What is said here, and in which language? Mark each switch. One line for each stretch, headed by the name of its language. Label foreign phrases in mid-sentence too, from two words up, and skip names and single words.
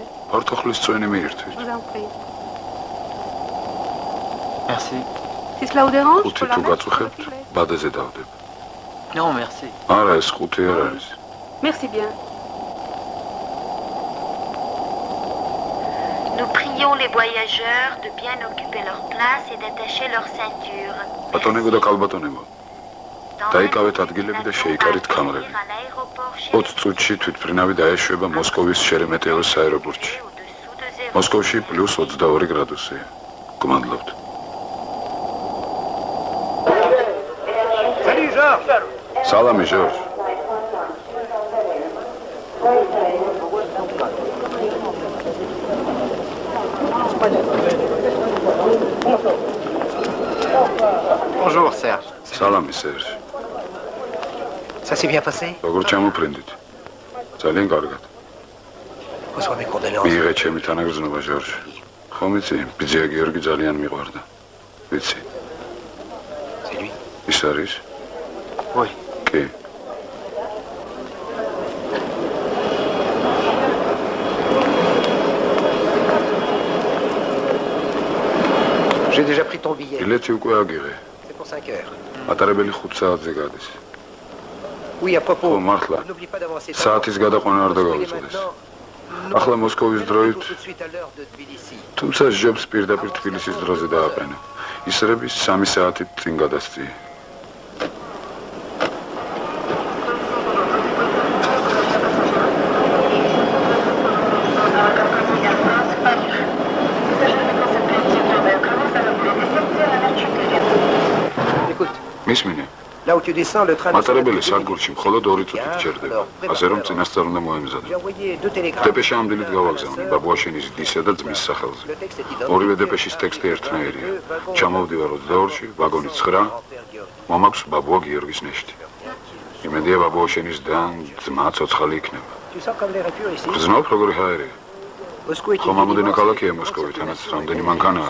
Georgian: Portokhlis წვენი მიირთვით.
French: Je vous en prie. Merci. Si cela vous dérange, je
Georgian: ხუთი
French: peux la
Georgian: თუ
French: mettre, s'il vous
Georgian: გაწუხებთ,
French: plaît.
Georgian: ბადეზე დავდებ.
French: Non, merci. არა, ეს ხუთი არ არის. Merci bien. Nous prions les voyageurs de bien occuper leur place et d'attacher leur ceinture.
Georgian: ბატონებო და კალბატონებო, დაიკავეთ ადგილები და შეიკარით კამრები. 20 წუთში თვითმფრინავი დაეშვება მოსკოვის შერემეტიევოს აეროპორტში. მოსკოვში +22 გრადუსია. გმადლობთ. სალამი, ჟორჟ.
French: Bonjour, Serge.
Georgian: სალამი, სერჟ.
French: Ça s'est bien passé?
Georgian: როგორ ჩამოფრინდით? ძალიან კარგად.
French: Reçois mes condoléances.
Georgian: მიიღე ჩემი თანაგრძნობა, ჟორჟ. ხომ იცი, ბიძია გიორგი ძალიან მიყვარდა. ვიცი.
French: C'est lui?
Georgian: ის არის?
French: Oui.
Georgian: კი.
French: J'ai déjà pris ton billet.
Georgian: ბილეთი უკვე აგიღე.
French: C'est pour 5 heures.
Georgian: მატარებელი 5 საათზე გადის.
French: Oui, à propos.
Georgian: ხო, მართლა.
French: N'oublie pas d'avancer.
Georgian: საათის გადაყვანა არ დაგავიწყდეს. ახლა მოსკოვის დროით,
French: Tout de suite à l'heure de Tbilissi.
Georgian: თუმცა ჟობს პირდაპირ თბილისის დროზე დააყენო. ისრების 3 საათით წინ გადასწიე.
French: Écoute,
Georgian: მისმინე,
French: là où tu descends, le train
Georgian: მატარებელი სადგურში მხოლოდ 2 წუთით ჩერდება. ასე რომ წინასწარ უნდა
French: J'ai
Georgian: მოემზადო.
French: envoyé 2 télégrammes.
Georgian: დეპეშა ამ დილით გავაგზავნე ბაბუაშენის დისა და ძმის სახელზე.
French: Le texte est identique.
Georgian: ორივე დეპეშის ტექსტი ერთნაირია. ჩამოვდივარ 22-ში, ვაგონი 9, მომაქვს ბაბუა გიორგის ნეშტი. იმედია ბაბუაშენის და ძმა ცოცხალი იქნება.
French: Tu sens comme l'air impur ici.
Georgian: გრძნობ როგორი ჰაერია.
French: Moscou est
Georgian: ხომ
French: une
Georgian: ამოდენი
French: immense
Georgian: ქალაქია
French: ville.
Georgian: მოსკოვი, თანაც რამდენი მანქანაა.